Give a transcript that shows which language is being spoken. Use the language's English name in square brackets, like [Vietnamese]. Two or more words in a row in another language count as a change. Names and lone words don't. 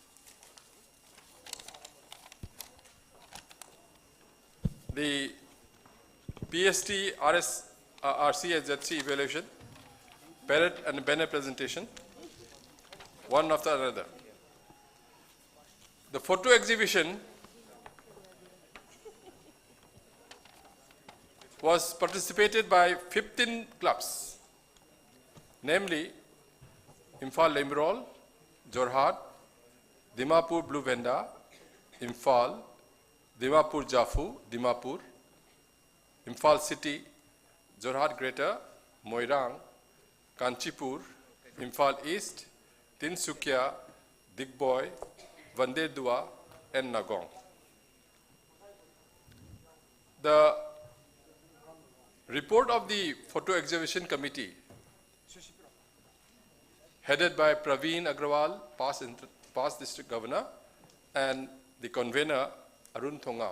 [English] The PST RCHZC evaluation, parrot and banner presentation, one after another. The photo exhibition was participated by 15 clubs, namely Imphal Lemrol, Jorhat, Dimapur Blue Venda, Imphal, Dimapur Jafu, Dimapur, Imphal City, Jorhat Greater, Moirang, Kanchipur, Imphal East, Tinsukia, Digboy, Vandedua, and Nagong. The report of the photo exhibition committee, headed by Praveen Agrawal, past district governor, and the convener Arun Thongam.